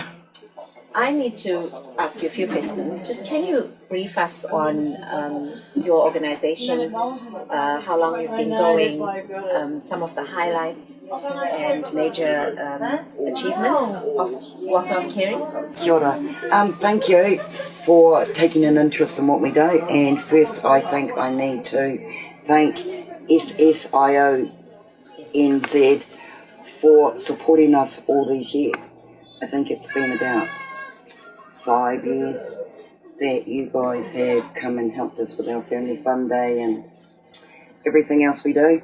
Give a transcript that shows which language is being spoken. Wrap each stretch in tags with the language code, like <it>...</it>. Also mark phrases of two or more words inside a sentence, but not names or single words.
<en>I need to ask you a few questions. Just can you brief us on your organization, how long you've been going, some of the highlights and major achievements of Walker of Caring?</en> <mi>Kia ora.</mi> <en>Thank you for taking an interest in what we do. And first, I think I need to thank SSIONZ for supporting us all these years. I think it's been about 5 years that you guys have come and helped us with our Family Fun Day and everything else we do.</en>